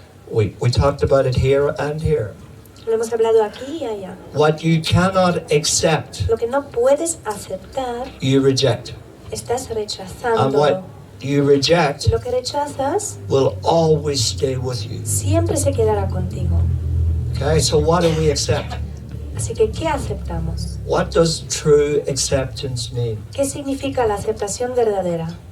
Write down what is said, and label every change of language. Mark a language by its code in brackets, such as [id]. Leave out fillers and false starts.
[en] We talked about it here and here. [es] Lo hemos hablado aquí y allá. [en] What you cannot accept, [es] Lo que no puedes aceptar, [en] you reject. [es] estás [en] And [es] rechazando. [en] what you reject [es] Lo que rechazas [en] will always stay with you. [es] siempre se quedará contigo. [en] Okay? So what do we accept? [es] Así que, ¿qué aceptamos? [en] What does true acceptance mean? [es] ¿Qué significa la aceptación verdadera?